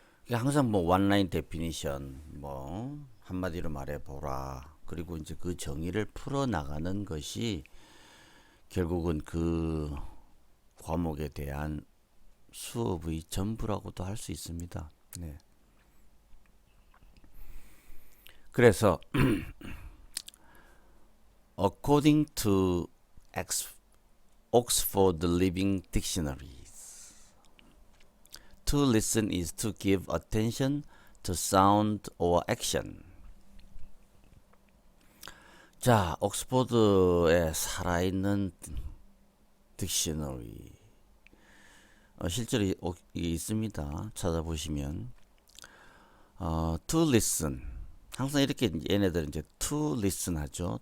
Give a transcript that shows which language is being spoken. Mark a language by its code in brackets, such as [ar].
[ko] 항상 뭐 원라인 데피니션 뭐 한마디로 말해 보라. 그리고 이제 그 정의를 풀어 나가는 것이 결국은 그 과목에 대한 수업의 전부라고도 할 수 있습니다. 네. [en] 그래서 according to Oxford Living Dictionary, to listen is to give attention to sound or action. [ko] 자, 옥스포드에 살아있는 딕셔너리 실제로 있습니다. 찾아보시면 to listen, 항상 이렇게 얘네들은 이제 to listen 하죠.